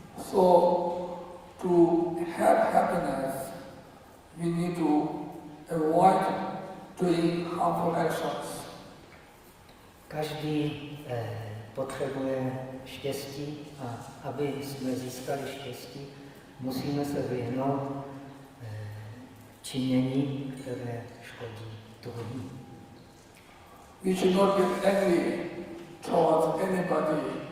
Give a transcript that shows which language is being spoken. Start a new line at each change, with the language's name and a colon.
English: So to have happiness, we need to avoid doing harmful actions.
Czech: Každý potřebuje štěstí a aby jsme získali štěstí, musíme se vyhnout činění, které škodí druhým.
English: We should not get angry towards anybody.